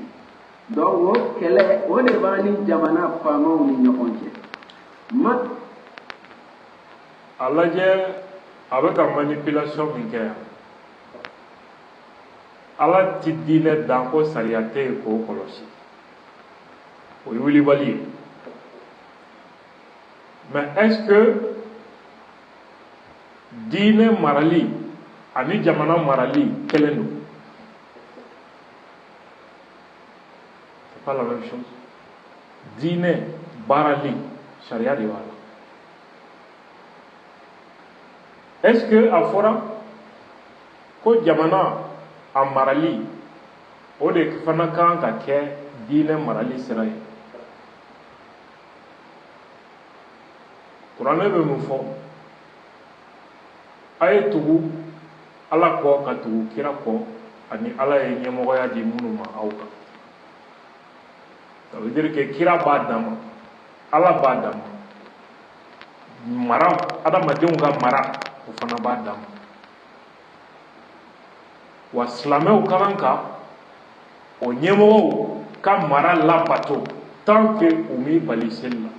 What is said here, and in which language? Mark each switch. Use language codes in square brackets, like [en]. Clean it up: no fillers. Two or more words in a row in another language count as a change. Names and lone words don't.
[bm] Donc o kɛlɛ o de b'an ni jamana faamaw ni ɲɔgɔn cɛ. a lajɛ a bɛ ka manipulation min kɛ yan ala ti diinɛ dan ko sariya tɛ yen k'o kɔlɔsi o ye wulibali ye [fr] mais est-ce que [bm] diinɛ marali ani jamana marali kelen don? [fr] C'est pas la même chose. [bm] Diinɛ baarali sariya de b'a la. [fr] Est-ce que [bm] a fɔra ko jamana a marali o de fana kan ka kɛ diinɛ marali sira ye? kuranɛ bɛ mun fɔ? a ye tugu ala kɔ ka tugu kira kɔ ani ala ye ɲɛmɔgɔya di minnu ma aw kan. [fr] Ça veut dire que [bm] kira b'a dan ma, ala b'a dan ma, mara adamadenw ka mara o fana b'a dan ma. Wa silamɛw ka kan ka o ɲɛmɔgɔw ka mara labato [fr] tant que [bm] u m'i bali seli la.